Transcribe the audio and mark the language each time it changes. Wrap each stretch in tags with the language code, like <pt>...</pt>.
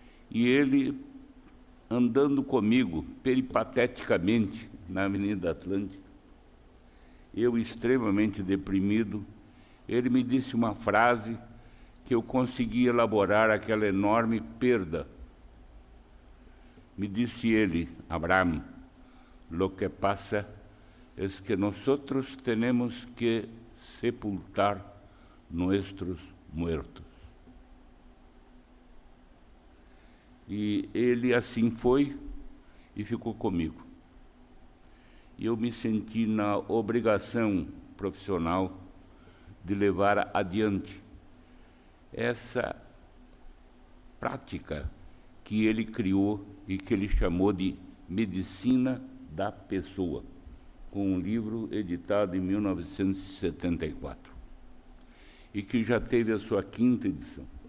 <pt>E ele, andando comigo peripateticamente na Avenida Atlântica, eu extremamente deprimido, ele me disse uma frase que eu consegui elaborar aquela enorme perda. Me disse ele:</pt> <es>Abraham, lo que pasa es que nosotros tenemos que sepultar nuestros muertos.</es> <pt>E ele assim foi e ficou comigo. E eu me senti na obrigação profissional de levar adiante essa prática que ele criou e que ele chamou de Medicina da Pessoa, com um livro editado em 1974, e que já teve a sua 5ª edição.</pt>